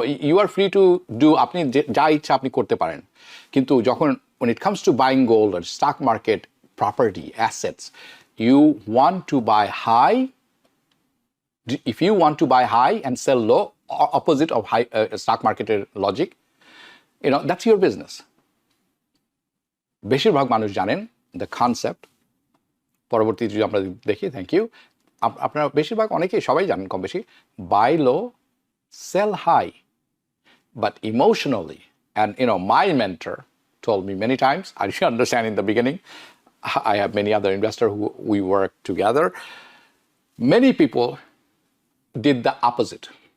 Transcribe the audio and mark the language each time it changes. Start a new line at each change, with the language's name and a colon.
English: You are free to do,
Bangla: আপনি যা ইচ্ছা আপনি করতে পারেন, কিন্তু যখন
English: when it comes to buying gold or stock market property assets, you want to buy high. If you want to buy high and sell low, opposite of high stock market logic, that's your business.
Bangla: বেশিরভাগ মানুষ জানেন
English: the concept।
Bangla: পরবর্তী যদি আমরা দেখি,
English: thank you,
Bangla: আপনারা বেশিরভাগ অনেকেই সবাই জানেন কম বেশি,
English: Buy low sell high, but emotionally, and my mentor told me many times, I didn't understand in the beginning. I have many other investors who we work together. Many people did the opposite.